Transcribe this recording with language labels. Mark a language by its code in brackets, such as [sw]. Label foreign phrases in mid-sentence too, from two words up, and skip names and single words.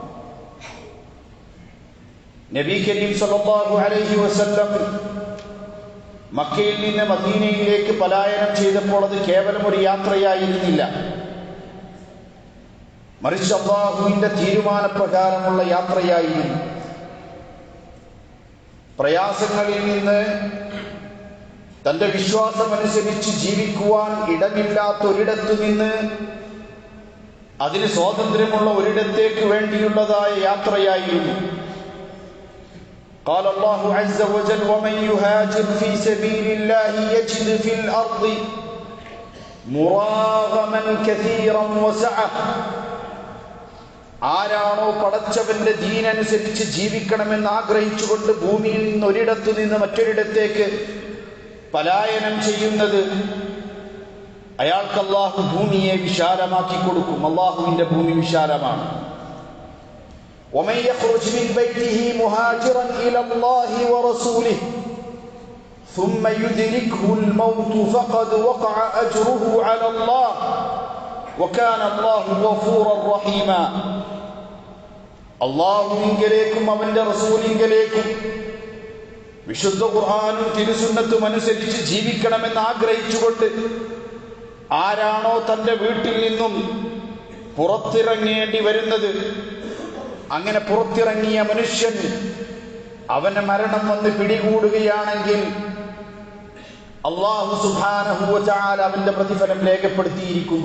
[ar] نبي كريم صلى الله عليه وسلم [ml] മക്കയിൽ നിന്ന് മദീനയിലേക്ക് പലായനം ചെയ്തപ്പോൾ അത് കേവലം ഒരു യാത്രയായിരുന്നില്ല, മറിച്ച് അല്ലാഹുവിൻ്റെ തീരുമാനപ്രകാരമുള്ള യാത്രയായിരുന്നു. പ്രയാസങ്ങളിൽ നിന്ന് തൻ്റെ വിശ്വാസമനുസരിച്ച് ജീവിക്കുവാൻ ഇടമില്ലാത്ത ഒരിടത്തു നിന്ന് അതിന് സ്വാതന്ത്ര്യമുള്ള ഒരിടത്തേക്ക് വേണ്ടിയുള്ളതായ യാത്രയായിരുന്നു. [ar] قال الله عز وجل ومن يهاجر في سبيل الله يجد في الأرض مراغما كثيرا وسعة. [ml] ആരാണോ പടച്ചവന്റെ ദീനനുസരിച്ച് ജീവിക്കണമെന്ന് ആഗ്രഹിച്ചുകൊണ്ട് ഭൂമിയിൽ നിന്ന് ഒരിടത്തു നിന്ന് മറ്റൊരിടത്തേക്ക് പലായനം ചെയ്യുന്നത്, അയാൾക്ക് അല്ലാഹു ഭൂമിയെ വിശാലമാക്കി കൊടുക്കും. അല്ലാഹുവിന്റെ ഭൂമി വിശാലമാണ്. [ar] ومن يخرج من بيته مهاجرا إلى الله ورسوله ثم يدركه الموت فقد وقع أجره على الله وكان الله غفورا رحيما. [ml] അല്ലാഹുവിങ്കലേക്കും അവന്റെ റസൂലിങ്കലേക്കും വിശുദ്ധ ഖുർആനും തിരുസുന്നത്തും അനുസരിച്ച് ജീവിക്കണമെന്ന് ആഗ്രഹിച്ചുകൊണ്ട് ആരാണോ തന്റെ വീട്ടിൽ നിന്നും പുറത്തിറങ്ങേണ്ടി വരുന്നത്, അങ്ങനെ പുറത്തിറങ്ങിയ മനുഷ്യൻ അവന് മരണം വന്ന് പിടികൂടുകയാണെങ്കിൽ [ar] الله سبحانه وتعالى [ml] അവന്റെ പ്രതിഫലം രേഖപ്പെടുത്തിയിരിക്കുന്നു.